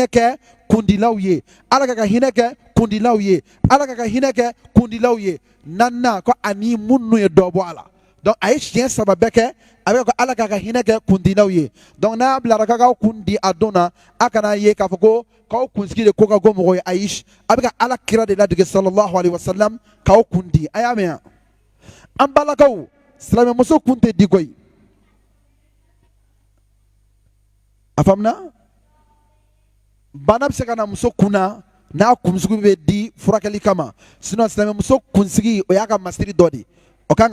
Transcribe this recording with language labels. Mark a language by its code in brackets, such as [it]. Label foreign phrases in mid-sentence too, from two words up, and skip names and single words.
[bm] kɛ kundilaw ye ala ka hinɛ kɛ kundilaw ye ala ka hinɛ kɛ kundilaw ye naaninan ko ani minnu ye dɔ bɔ a la donc a ye siɲɛ 3 bɛɛ kɛ a bɛ ko ala ka hinɛ kɛ kundilaw ye donc n'a bilara k'aw kun di a don na a kana ye k'a fɔ ko k'aw kunsigi de ko ka go mɔgɔ ye ayi a bɛ ka ala kira de ladege [ar] صلى الله عليه وسلم [bm] k'aw kun di a y'a mɛn an balakaw silamɛmuso kun tɛ di koyi a faamuna bana bɛ se ka na muso kun na n'a kunsigi bɛ di furakɛli kama sinon silamɛmuso kunsigi o y'a ka masiri dɔ de o kan